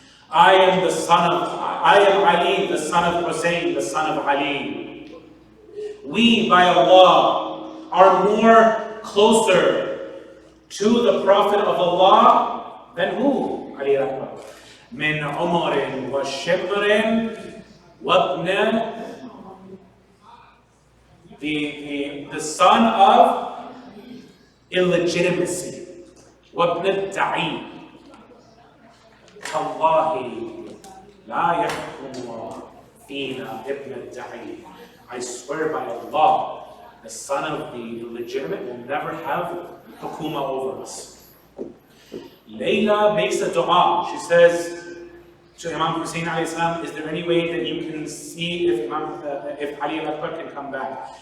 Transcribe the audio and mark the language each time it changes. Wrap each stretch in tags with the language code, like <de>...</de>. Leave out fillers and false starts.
<en>I am Ali, the son of Hussein, the son of Ali. We, by Allah, are more closer to the Prophet of Allah than who? Ali Akbar.</en> <ar>من عمر وشبر وابن,</ar> <en>the son of illegitimacy,</en> <ar>وابن الدعي, تالله لا يحكم فينا ابن الدعي.</ar> <en>I swear by Allah, the son of the illegitimate will never have hukuma over us. Layla makes a dua. She says to Imam Hussein alayhi salam, is there any way that you can see if Ali al-Akbar can come back?</en>